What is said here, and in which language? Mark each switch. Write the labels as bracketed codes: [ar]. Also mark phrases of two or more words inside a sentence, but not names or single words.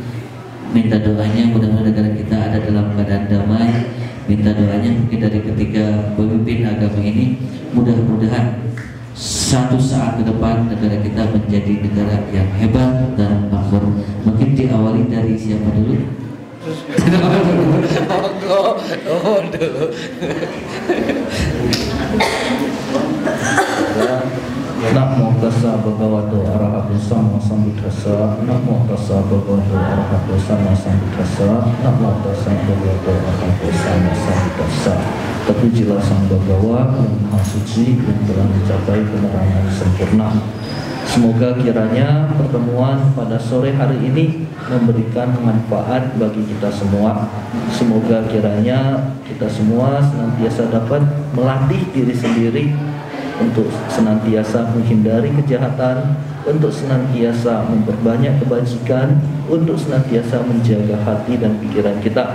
[id] Minta doanya mudah-mudahan negara kita ada dalam keadaan damai. Minta doanya mungkin dari ketiga pemimpin agama ini, mudah-mudahan satu saat ke depan negara kita menjadi negara yang hebat dan makmur. Mungkin diawali dari siapa dulu? [pi] Namo tassa bhagavato arahato sama sambuddhassa. Namo tassa bhagavato arahato sama sambuddhassa. Namo tassa bhagavato arahato sama sambuddhassa. [id] Terpujilah Sang Bagawa yang Maha Suci yang telah mencapai penerangan sempurna. Semoga kiranya pertemuan pada sore hari ini memberikan manfaat bagi kita semua. Semoga kiranya kita semua senantiasa dapat melatih diri sendiri untuk senantiasa menghindari kejahatan, untuk senantiasa memperbanyak kebajikan, untuk senantiasa menjaga hati dan pikiran kita.